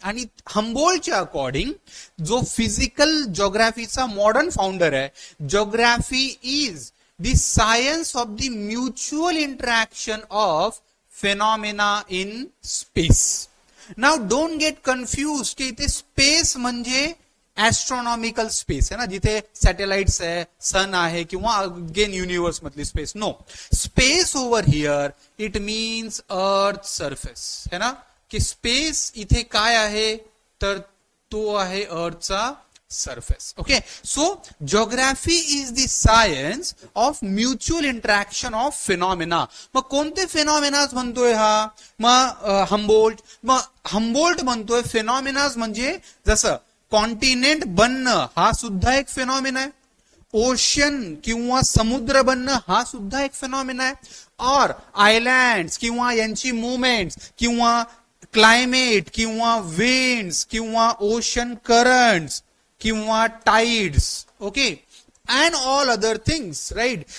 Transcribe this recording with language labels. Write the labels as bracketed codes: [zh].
[mr] आणि हम्बोल्टच्या अकॉर्डिंग जो physical जिओग्राफीचा modern founder आहे, [en] Geography is the science of the mutual interaction of phenomena in space. Now don't get confuse [mr] की इथे space म्हणजे ऍस्ट्रॉनॉमिकल space आहे ना, जिथे सॅटेलाइट्स आहे, सन आहे, किंवा अगेन युनिवर्स मधली space. [en] No, space over here it means earth surface, है ना. [mr] की स्पेस इथे काय आहे तर तो आहे अर्थचा surface. [en] Okay, so geography is the science of mutual interaction of phenomena. [mr] मग कोणते फिनॉमिनाज म्हणतोय हा? मग हम्बोल्ट म्हणतोय फिनॉमिनाज म्हणजे जसं कॉन्टिनेंट बनणं हा सुद्धा एक फिनॉमिना आहे, ओशन किंवा समुद्र बनणं हा सुद्धा एक फिनॉमिना आहे, और आयलँड्स किंवा यांची मुवमेंट्स किंवा क्लायमेट किंवा विंड्स किंवा ओशन करंट्स किंवा tides, okay, [en] and all other things, [mr] right.